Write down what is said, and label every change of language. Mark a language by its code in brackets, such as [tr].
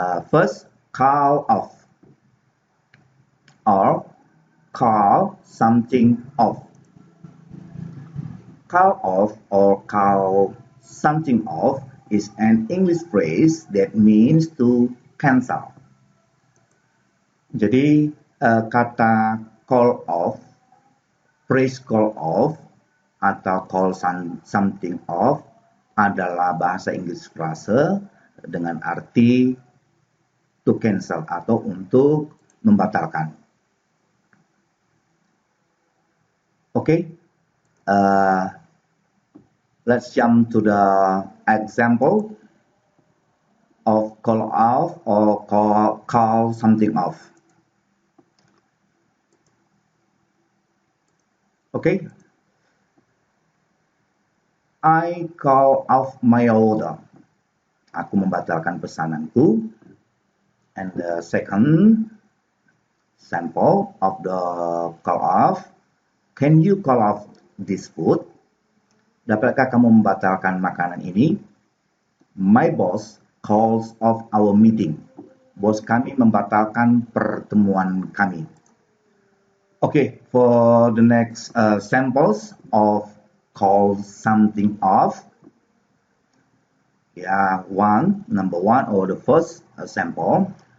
[en] First, call off or call something off. Call off or call something off is an English phrase that means to cancel. [id] Jadi kata call off, phrase call off atau call something off adalah bahasa Inggris frase dengan arti to cancel atau untuk membatalkan. [en] Okay, let's jump to the example of call off or call something off. Okay, I call off my order. [id] Aku membatalkan pesananku. [en] And the second sample of the call off, can you call off this food? [id] Dapatkah kamu membatalkan makanan ini? [en] My boss calls off our meeting. [id] Bos kami membatalkan pertemuan kami. [en] Okay, for the next samples of call something off. Number one or the first sample.